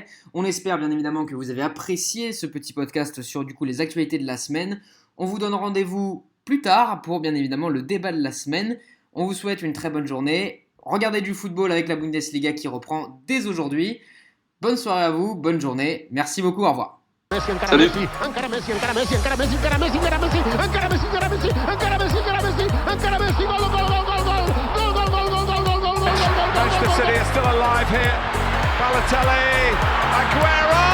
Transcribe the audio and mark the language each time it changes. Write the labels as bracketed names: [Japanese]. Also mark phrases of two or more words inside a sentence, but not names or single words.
[French] On espère bien évidemment que vous avez apprécié ce petit podcast sur du coup les actualités de la semaine. On vous donne rendez-vous plus tard pour bien évidemment le débat de la semaine. On vous souhaite une très bonne journée. Regardez du football avec la Bundesliga qui reprend dès aujourd'hui. Bonne soirée à vous, bonne journée. Merci beaucoup, au revoir. [Catalan] Messi, encara [French] Salut. [Catalan] Messi, encara Messi, encara Messi, encara Messi, encara Messi, encara Messi, encara Messi, encara Messi, encara Messi, encara Messi, encara Messi, gol, gol, gol, gol, gol, gol, gol, gol, gol, gol, gol, gol, gol, [English] Manchester City are still alive here. Balotelli, Aguero.